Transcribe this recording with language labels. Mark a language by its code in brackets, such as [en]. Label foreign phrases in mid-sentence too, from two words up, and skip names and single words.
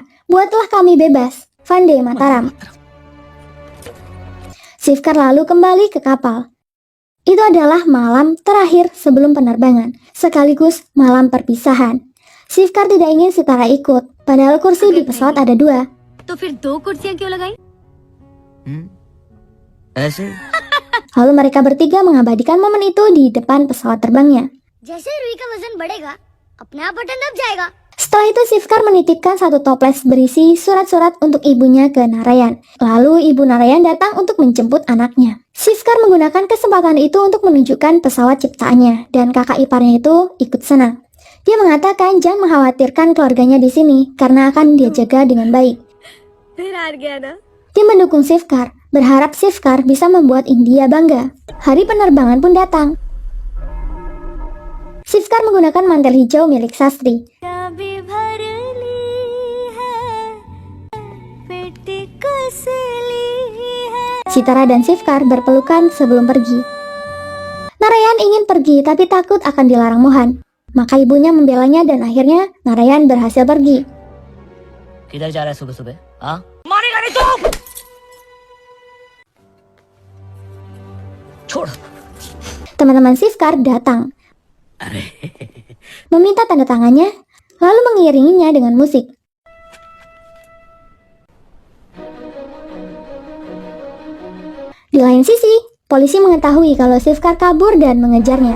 [id] Buatlah kami bebas. Vande Mataram. Safeguard lalu kembali ke kapal. Itu adalah malam terakhir sebelum penerbangan, sekaligus malam perpisahan. Safeguard tidak ingin Sitara ikut, padahal kursi di pesawat ada 2. [hi] तो फिर 2 कुर्सियां क्यों लगाई? ऐसे [id] Lalu mereka bertiga mengabadikan momen itu di depan pesawat terbangnya. [hi] जैसे रुई का वजन बढ़ेगा, अपने आप बटन दब जाएगा. [id] Setelah itu Safeguard menitipkan satu toples berisi surat-surat untuk ibunya ke Narayan. Lalu ibu Narayan datang untuk menjemput anaknya. Safeguard menggunakan kesempatan itu untuk menunjukkan pesawat ciptaannya, dan kakak iparnya itu ikut senang. Dia mengatakan jangan mengkhawatirkan keluarganya di sini karena akan dia jaga dengan baik. [hi] फिर हार गया ना. [id] Dia mendukung Safeguard, berharap Safeguard bisa membuat India bangga. Hari penerbangan pun datang. Safeguard menggunakan mantel hijau milik Sastri. Sitara dan Safeguard berpelukan sebelum pergi. Narayan ingin pergi tapi takut akan dilarang Mohan. Maka ibunya membelanya dan akhirnya Narayan berhasil pergi. [hi] किधर जा रहा है सुबह सुबह? हाँ मारेगा नहीं तो छोड़. [id] Teman-teman Safeguard datang, meminta tanda tangannya, lalu mengiringinya dengan musik. Di lain sisi, polisi mengetahui kalau Safeguard kabur dan mengejarnya.